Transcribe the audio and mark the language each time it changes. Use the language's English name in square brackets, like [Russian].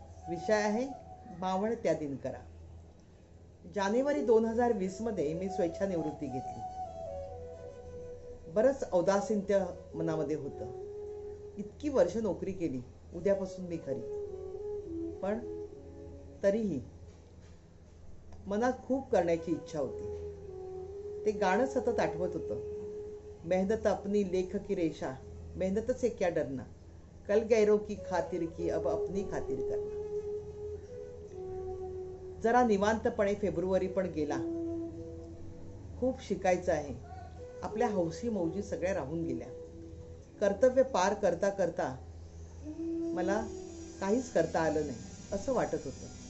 [Marathi] विषय आहे मावळत्या दिनकरा. जानेवारी 2020 मध्ये मी स्वेच्छानिवृत्ती घेतली. बरंच औदासीन्य मनामध्ये होतं. इतकी वर्ष नोकरी केली, उद्यापासून मी घरी. पण तरीही मनात खूप करण्याची इच्छा होती. ते गाणं सतत आठवत होतं. [Hindi] मेहनत अपनी लेख की रेषा, मेहनत से क्या डरना, कल गैरों की खातिर की अब अपनी खातिर करना. [Marathi] जरा निवांतपणे फेब्रुवारी पण गेला. खूप शिकायचं आहे. आपल्या हौसी मौजी सगळ्या राहून गेल्या. कर्तव्य पार करता करता मला काहीच करता आलं नाही असं वाटत होतं.